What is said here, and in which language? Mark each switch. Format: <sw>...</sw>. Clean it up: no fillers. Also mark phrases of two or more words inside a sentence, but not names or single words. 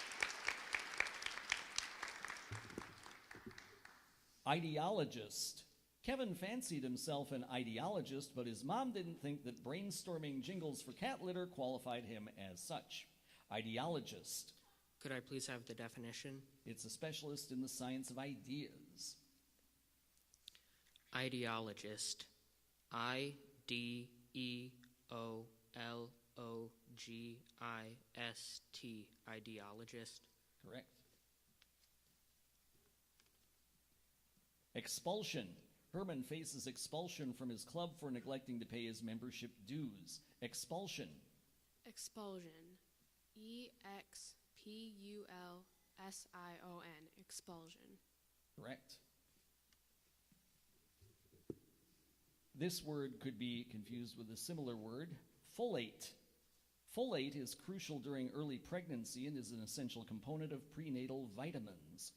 <en>Ideologist. Kevin fancied himself an ideologist, but his mom didn't think that brainstorming jingles for cat litter qualified him as such. Ideologist. Could I please have the definition? It's a specialist in the science of ideas. Ideologist. I-D-E-O-L-O-G-I-S-T. Ideologist. Correct. Expulsion. Herman faces expulsion from his club for neglecting to pay his membership dues. Expulsion. Expulsion. E-X-P-U-L-S-I-O-N. Expulsion. Correct. This word could be confused with a similar word, folate. Folate is crucial during early pregnancy and is an essential component of prenatal vitamins.</en>